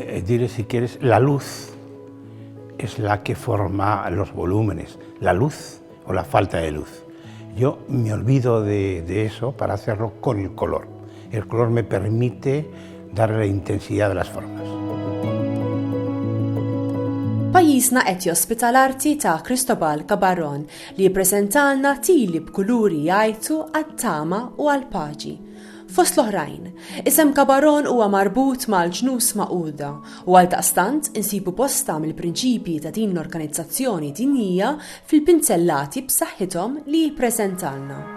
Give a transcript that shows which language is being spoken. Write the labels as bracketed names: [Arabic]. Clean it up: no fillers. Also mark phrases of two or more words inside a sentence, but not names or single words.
[Spanish] dile si quieres, la luz es la que forma los volúmenes, la luz o la falta de luz. Yo me olvido de eso para hacerlo con el color. El color me permite darle la intensidad de las formas. [Maltese] Pajjiżna qed jospita l-arti ta' Cristobal Gabarrón li jippreżentalna tili b'kuluri jgħajtu għat-tama u għall-paċi. Fost l-oħrajn, isem Gabarrón huwa marbut mal-ġnus Magħquda u għaldaqstant insibu bosta mill-prinċipji ta' din l-organizzazzjoni dinjija fil-pinzellati b'saħħithom li jippreżentalna.